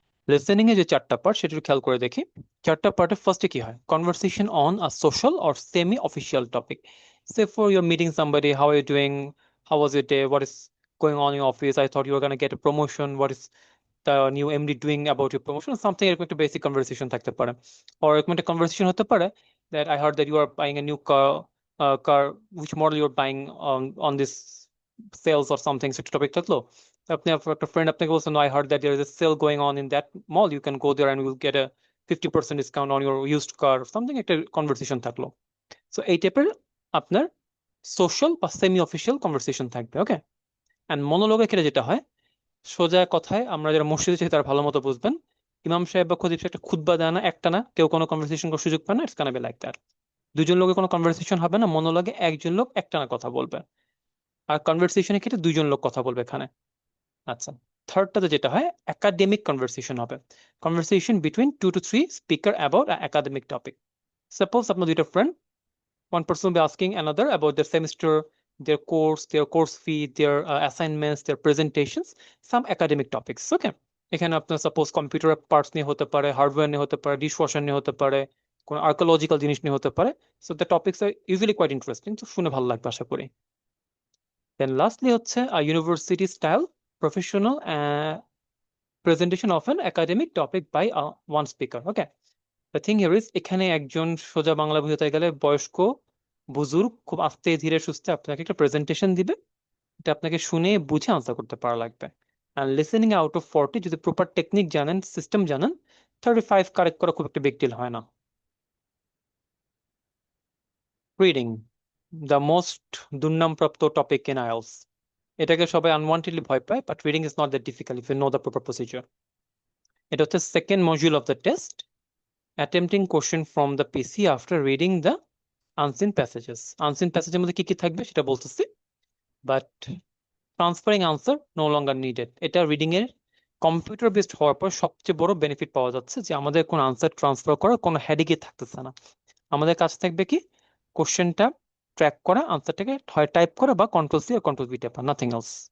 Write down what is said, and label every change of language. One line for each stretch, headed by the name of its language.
Bangla: Listening এ যে চারটা part সেটা একটু খেয়াল করে দেখি। চারটা পার্টে ফার্স্টে কি হয়,
English: conversation on a social or semi official topic, say for your meeting somebody, how are you doing, how was your day, what is going on in office, I thought you are gonna get a promotion, what is the new MD doing about your promotion, something
Bangla: এরকম একটা basic conversation থাকতে পারে।
English: or
Bangla: এরকম একটা conversation হতে পারে
English: that I heard that you are buying a new car, which model you are buying on this sales or something,
Bangla: সেটা topic থাকলো। আপনি একটা ফ্রেন্ড আপনাকে বলছেন,
English: I heard that there is a sale going on in that mall, you can go there and you'll get a 50% discount on your used car, something
Bangla: একটা conversation থাকলো। So এই টাইপের আপনার সোশ্যাল বা সেমি অফিসিয়াল কনভারসেশন থাকবে। ওকে, and মনোলগের ক্ষেত্রে যেটা হয়, সোজা কথায় আমরা যারা মসজিদে চাই তারা ভালো মতো বুঝবেন, ইমাম সাহেব বা খতিব সাহেব একটা খুতবা দেয় না, একটা না, কেউ কোনো কনভারসেশন করার সুযোগ পায় না,
English: It's gonna be like that.
Bangla: দুজন লোকের কোনো কনভারসেশন হবে না, মনোলগে একজন লোক একটা না কথা বলবে, আর কনভারসেশনের ক্ষেত্রে দুইজন লোক কথা বলবে এখানে। আচ্ছা, থার্ডটাতে যেটা হয়, একাডেমিক কনভারসেশন হবে,
English: Conversation between 2 to 3 speaker about academic topic.
Bangla: Suppose আপনার দুইটা friend,
English: one person will be asking another about their semester, their course fee, their assignments, their presentations, some academic topics.
Bangla: Okay, এখানে আপনার suppose computer parts নিয়ে হতে পারে, hardware নিয়ে হতে পারে, ডিশ ওয়াশার নিয়ে হতে পারে, কোন আর্কোলজিক্যাল জিনিস নিয়ে হতে পারে।
English: so the topics are usually quite interesting,
Bangla: তো শুনে ভালো লাগবে আশা করি।
English: Then lastly হচ্ছে university style professional presentation of an academic topic by one speaker.
Bangla: Okay,
English: the thing here is,
Bangla: এখানে একজন, সোজা বাংলা বোঝাতে গেলে বয়স্ক বুজুর্গ, খুব আস্তে ধীরে সুস্থে আপনাকে একটা প্রেজেন্টেশন দিবে, এটা আপনাকে শুনে বুঝে আনসার করতে পারা লাগবে। আর লিসেনিং আউট অফ 40 যদি প্রপার টেকনিক জানেন, সিস্টেম জানেন, 35 কারেক্ট করা খুব একটা বিগ ডিল হয় না।
English: Reading, the most দুর্নামপ্রাপ্ত topic in IELTS.
Bangla: এটাকে সবাই আনওয়ান্টেডলি ভয় পায়,
English: But reading is not that difficult if you know the proper procedure.
Bangla: এটা হচ্ছে
English: Second module of the test, attempting question from the PC after reading the unseen passages.
Bangla: unseen প্যাসেজের মধ্যে কি কি থাকবে সেটা বলতেছি,
English: But transferring answer no longer needed.
Bangla: এটা reading এর কম্পিউটার বেসড হওয়ার পর সবচেয়ে বড় বেনিফিট পাওয়া যাচ্ছে, যে আমাদের কোনো আনসার ট্রান্সফার করার কোনো হেডেকই থাকতেছে না। আমাদের কাছে থাকবে কি, কোশ্চেনটা ট্র্যাক করা, আনসারটাকে হয় টাইপ করা বা কন্ট্রোল সি আর কন্ট্রোল ভি টেপা,
English: Nothing else.